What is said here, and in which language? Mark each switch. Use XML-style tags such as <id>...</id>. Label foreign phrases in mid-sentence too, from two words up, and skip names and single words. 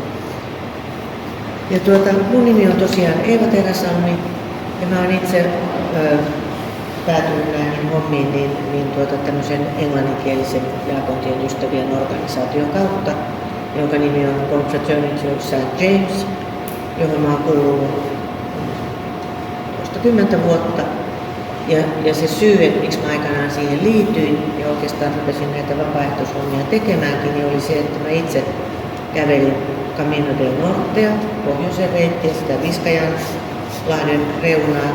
<fi>Ja mun nimi on tosiaan Eeva Teräsalmi ja mä oon itse päätynyt näihin hommiin tämmöisen englanninkielisen Jaakontien ystävien organisaation kautta, jonka nimi on Confraternity of St. James, johon mä oon kuulunut 10 vuotta. Ja se syy, että miksi mä aikanaan siihen liityin ja oikeastaan rupesin näitä vapaaehtoishommia tekemäänkin, niin oli se, että mä itse kävelin Camino del Nortea, pohjoisen reittiä, sitä Viskajanlahden reunaa.</fi>